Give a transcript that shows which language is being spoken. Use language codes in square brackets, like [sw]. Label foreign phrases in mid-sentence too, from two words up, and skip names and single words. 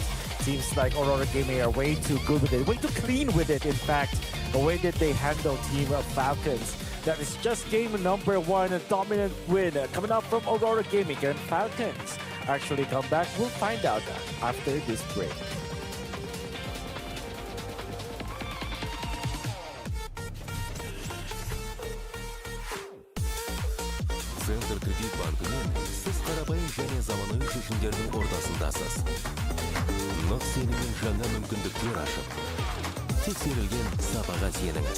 [en] Seems like Aurora Gaming are way too good with it, way too clean with it, in fact. The way that they handle Team Falcons. That is just game number 1, a dominant win coming up from Aurora Gaming. Can Falcons actually come back? We'll find out after this break. [kk] Центр кредит банкымен сіз қарапайым және заманауи шешімдердің ортасындасыз. Нық сеніммен жаңа мүмкіндіктер ашып, тексерілген сапаға сеніңіз.